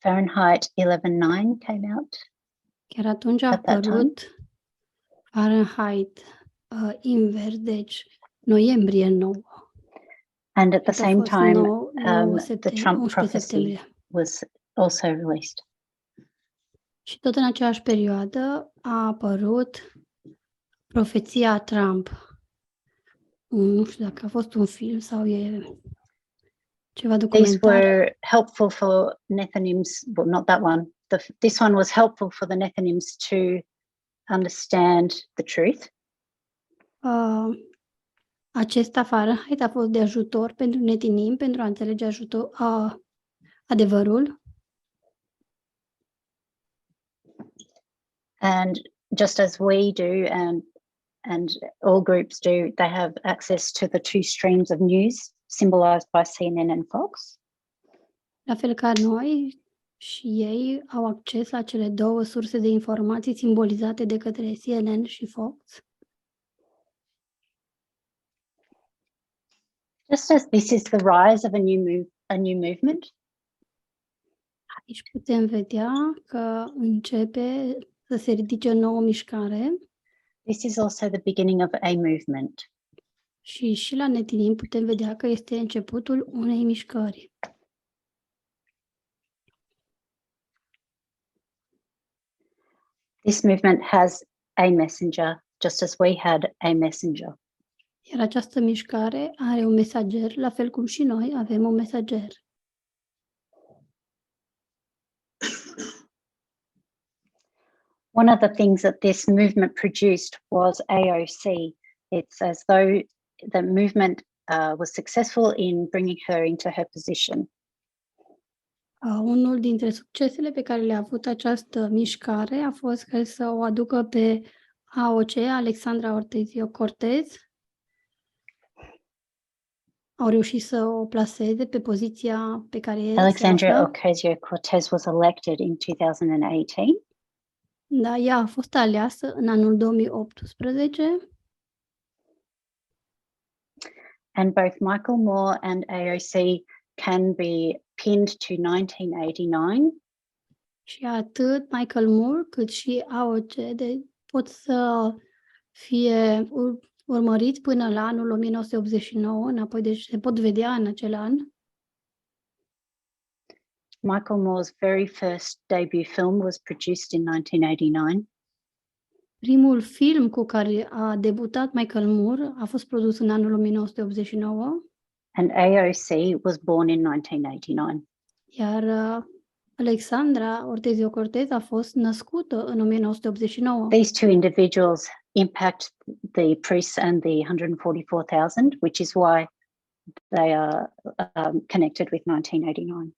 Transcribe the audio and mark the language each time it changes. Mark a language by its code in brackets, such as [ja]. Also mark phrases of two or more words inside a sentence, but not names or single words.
[en] Fahrenheit 11.9 came out. [ro] Chiar atunci a [en] At that time? [ro] apărut Fahrenheit invers, deci noiembrie 9. [en] And at the [ro] Cred că a [en] same [ro] fost [en] time, 9 the Trump 11 prophecy [ro] septembrie. [en] was also released. [ro] Și tot în aceeași perioadă a apărut profeția Trump. Nu știu dacă a fost un film sau e ceva [en] These [ro] documentar. [en] were helpful for Nethinims, well, not that one. This one was helpful for the Nethinims to understand the truth. [ro] Acesta Fahrenheit a fost de ajutor pentru Netinim, pentru a înțelege adevărul. [en] And just as we do, and all groups do, they have access to the two streams of news symbolized by CNN and Fox. [ro] La fel ca noi și ei au acces la cele două surse de informații simbolizate de către CNN și Fox. [en] Just as this is the rise of a new movement, [ro] Aici putem vedea că începe să se ridice o nouă mișcare [en] this is also the beginning of a movement. [ro] și la Netinim putem vedea că este începutul unei mișcări. [en] This movement has a messenger, just as we had a messenger. [ro] Iar această mișcare are un mesager, la fel cum și noi avem un mesager. [en] One of the things that this movement produced was AOC. It's as though the movement was successful in bringing her into her position. [ro] Unul dintre succesele pe care le-a avut această mișcare a fost că să o aducă pe AOC, Alexandra Ocasio-Cortez. Au reușit să o plaseze pe poziția pe care se Alexandra află. [en] Ocasio-Cortez was elected in 2018. [ro] Da, ea a fost aleasă în anul 2018 [en] And both Michael Moore and AOC can be pinned to 1989. [ro] și atât Michael Moore cât și AOC pot să fie urmăriți până la anul 1989, înapoi, deci se pot vedea în acel an. [en] Michael Moore's very first debut film was produced in 1989. [ro] Primul film cu care a debutat Michael Moore a fost produs în anul 1989, [en] And AOC was born in 1989. [ro] iar Alexandra Ocasio-Cortez a fost născută în 1989. [en] These two individuals impact the priests and the 144,000, which is why they are connected with 1989.